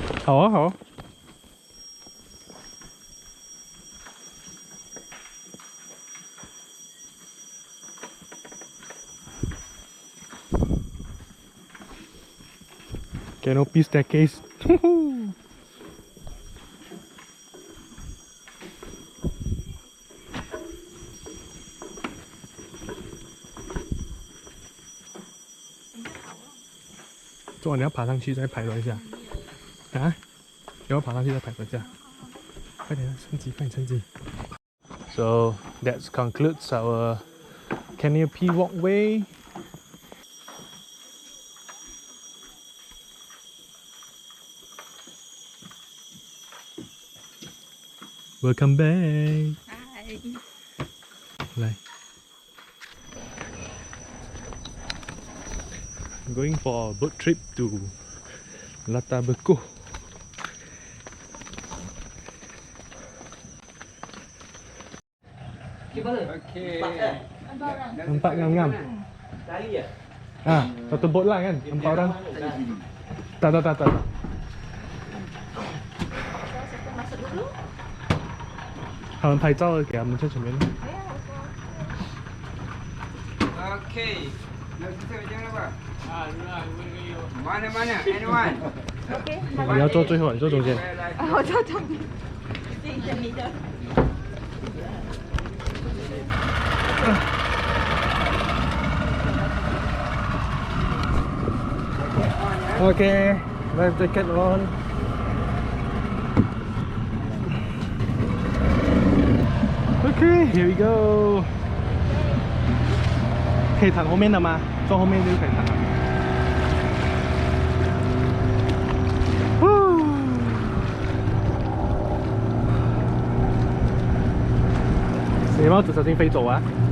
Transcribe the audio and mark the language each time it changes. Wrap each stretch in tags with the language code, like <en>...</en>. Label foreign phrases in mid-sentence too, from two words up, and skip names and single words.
<zh>好啊，好啊。</zh> <en>Canopy staircase.</en> <zh>So, 你要爬上去再拍多一下啊？你要爬上去再拍多一下，快点趁机，快点趁机。</zh> <en>So that concludes our canopy walkway. Welcome back.</en> <zh>嗨，</zh> <en>来 I'm going for a boat trip to Latabeko.</en> <ms>Nampak ngam-ngam. Satu boat lah kan? 4 orang. Tak.</ms> <zh>他们拍照给他们在前面。 Okay.</zh> <ms>Nak kita macam mana pak? Mana? Anyone?</ms> <zh>你要坐最后，你坐中间。我坐中间，你的。</zh> <en>Okay, life jacket on. Okay, here we go.</en> <zh>可以躺后面的吗？坐后面就可以躺了。你帽子小心飞走啊！</zh>